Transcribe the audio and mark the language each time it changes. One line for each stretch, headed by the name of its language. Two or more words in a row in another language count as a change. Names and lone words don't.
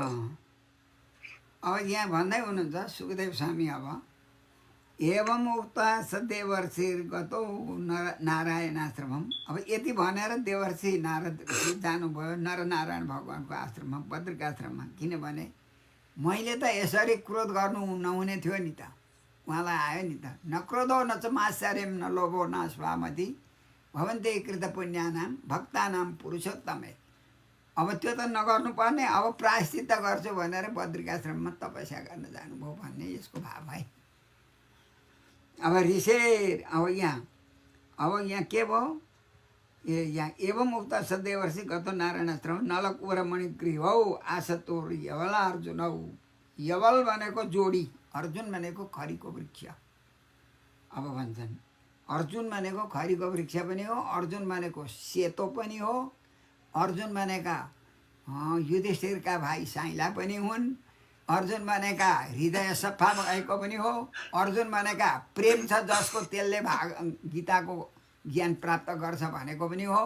Nepali: अब यहाँ भन्दै हुनुहुन्छ सुखदेव स्वामी, अब
Sanskrit: एवं उक्त देवर्षि गतो नारायणाश्रमम।
Nepali: अब यति भनेर देवर्षि नारद जानुभयो नरनारायण भगवान्को आश्रममा, बद्रिकाश्रममा। किनभने मैले त यसरी क्रोध गर्नु नहुने थियो नि त, उहाँलाई आयो नि त।
Sanskrit: न क्रोधो न च मात्सर्यं न लोभो न स्वामति भवन्ते कृत पुण्यानां भक्तानां पुरुषोत्तमे।
Nepali: अब त्यो त नगर्नु पर्ने, अब प्रायश्चित्त गर्छु भनेर बद्रिकाश्रममा तपस्या गर्न जानुभयो भन्ने यसको भाव है। अब ऋषेर अब यहाँ के भयो, यहाँ
Sanskrit: एवं उक्त सदेवर्षि गतो नारायणाश्रम नलकुर मणिगृहौ आसतोर यवला अर्जुनौ।
Nepali: यवल भनेको जोडी, अर्जुन भनेको खरीको वृक्ष। अब भन्छन् अर्जुन भनेको खरीको वृक्ष पनि हो, अर्जुन भनेको सेतो पनि हो, अर्जुन भनेका युधिष्ठिरका भाइ साइला पनि हुन्, अर्जुन भनेका हृदय सफा भएको पनि हो, अर्जुन भनेका प्रेम छ जसको त्यसले गीताको ज्ञान प्राप्त गर्छ भनेको पनि हो।